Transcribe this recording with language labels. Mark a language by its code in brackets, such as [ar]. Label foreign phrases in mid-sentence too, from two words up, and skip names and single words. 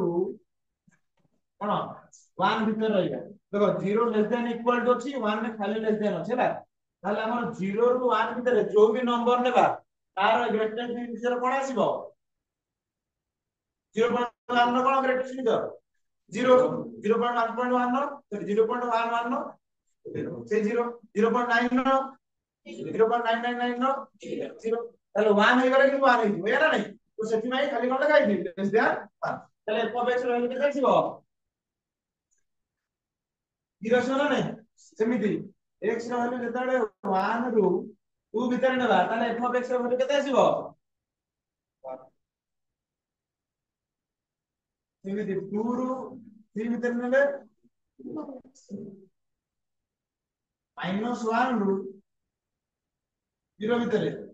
[or] କଣ 1 ଭିତରେ ରହିବ ଦେଖ 0 [en] less than equal to [or] ଅଛି 1 ରେ ଖାଲି [en] less than [or] ଅଛି ହେଲା ତାହେଲେ ଆମର 0 ରୁ 1 ଭିତରେ ଯୋଉ ବି ନମ୍ବର ନେବା ତାର [en] greatest integer [or] କଣ ଆସିବ 0.1 ର କଣ [en] greatest integer [or] 0 0.1.1 ର 0.11 ର ସେ 0 0.9 ର 0.999 ର 0 ତାହେଲେ 1 ହେଇଗଲେ କିନ୍ତୁ 1 ହେଇଯିବ ଏରା ନାଇଁ ତ ସେଥିପାଇଁ ଖାଲି କଣ ଲେଖା ହେଇଛି [en] less than [or] 1 ତାହେଲେ [en] f of x [or] ର ଭ୍ୟାଲୁ କେତେ ଆସିବ 0 ଆସିବ ନା ନାଇଁ ସେମିତି x ର ଭ୍ୟାଲୁ ଯେତେବେଳେ 1 ରୁ 2 ଭିତରେ ନେବା ତାହେଲେ [en] f of x [or] ର ଭ୍ୟାଲୁ କେତେ ଆସିବ ସେମିତି 2 ରୁ 3 ଭିତରେ ନେଲେ -1 ରୁ 0 ଭିତରେ